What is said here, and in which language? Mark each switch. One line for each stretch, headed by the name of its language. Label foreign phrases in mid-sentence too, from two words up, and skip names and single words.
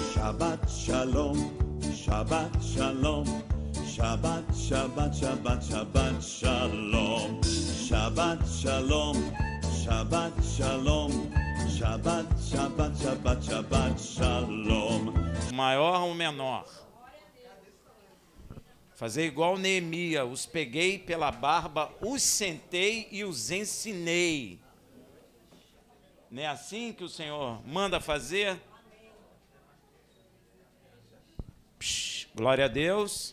Hebrew: שבת שלום, שבת שלום, שבת, שבת, שבת, שבת שלום, שבת שלום, שבת שלום, שבת, שבת, שבת, שבת שלום.
Portuguese: Maior ou menor? Fazer igual Neemias, os peguei pela barba, os sentei e os ensinei. Não é assim que o Senhor manda fazer? Psh, glória a Deus.